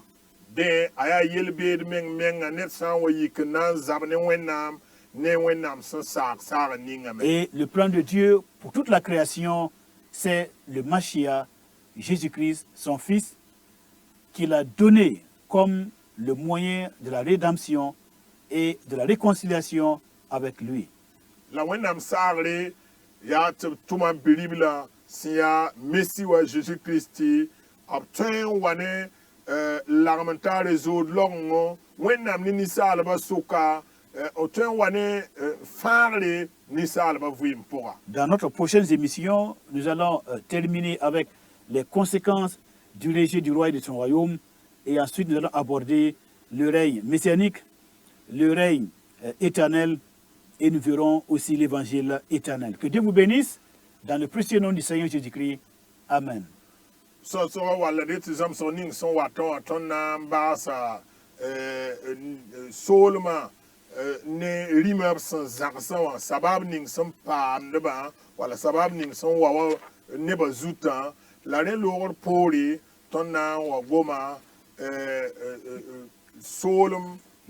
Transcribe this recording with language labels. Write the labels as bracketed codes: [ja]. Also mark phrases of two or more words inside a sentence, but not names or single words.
[mos] De a yaa yel-beed menga ned sã n wa yik n na n zab ne Wẽnnaam sẽn saag ningame. [fr] Et le plan de Dieu pour toute la création, c'est le Mashiach, Jésus-Christ, son Fils, qu'il a donné comme le moyen de la rédemption et de la réconciliation avec lui. [mos] La Wẽnnaam saagre yaa tɩ b tʋma bi-ribla sẽn yaa Messi wa Jésus-Kirist tɩ b tõe n wa ne lagem n taare zood logengo Wẽnnaam ne ninsaalbã soka b tõe n wa ne fãagre ninsaalbã vɩɩm pʋga. [fr] Dans notre prochaine émission, nous allons terminer avec les conséquences du rejet du roi et de son royaume, et ensuite nous allons aborder le règne messianique, le règne éternel, et nous verrons aussi l'évangile éternel. Que Dieu vous bénisse, dans le précieux nom du Seigneur Jésus-Christ. Amen. [mos] Sõsgã walla de tɩ zãmsg ning sẽn watã wã tõnd na n baasa soolmã ne rĩmã b sẽn zãgsã wã sabab ning sẽn paamdbã walla sabab ning sẽn wa wa nebã zutã la rẽ loogr poore tõnd na n wa goma soolem